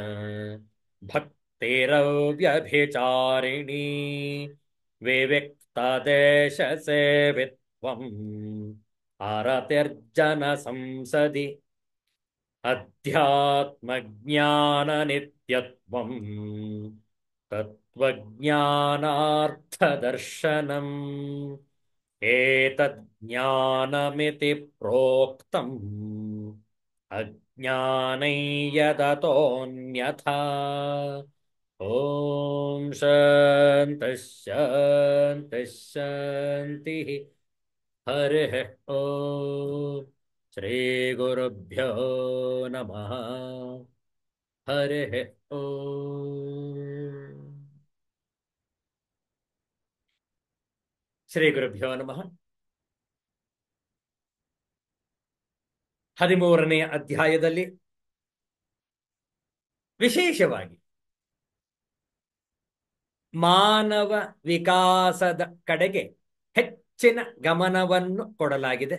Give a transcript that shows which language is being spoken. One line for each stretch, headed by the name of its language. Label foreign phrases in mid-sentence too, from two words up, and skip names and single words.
Sanskrit: ಭಕ್ತಿರವ್ಯಭಿಚಾರಿಣೀ ವಿವಿಕ್ತದೇಶ ಸೇವಿತ್ವಂ ಅರತಿರ್ಜನ ಸಂಸದಿ ಅಧ್ಯಾತ್ಮಜ್ಞಾನನಿತ್ಯತ್ವಂ ತತ್ವಜ್ಞಾನಾರ್ಥದರ್ಶನಂ ಏತಜ್ಞಾನಮಿತಿ ಪ್ರೋಕ್ತಂ ಅಜ್ಞಾನೈ ಯದತೋನ್ಯಥಾ. ಓಂ ಶಾಂತಿ ಶಾಂತಿ ಶಾಂತಿ. ಹರಿ ಓಂ. ಶ್ರೀ ಗುರುಭ್ಯೋ ನಮಃ. ಹರಿ ಓಂ. ಶ್ರೀ ಗುರುಭ್ಯೋ ನಮಃ.
Kannada: 13ನೇ ಅಧ್ಯಾಯದಲ್ಲಿ ವಿಶೇಷವಾಗಿ ಮಾನವ ವಿಕಾಸದ ಕಡೆಗೆ ಹೆಚ್ಚಿನ ಗಮನವನ್ನು ಕೊಡಲಾಗಿದೆ.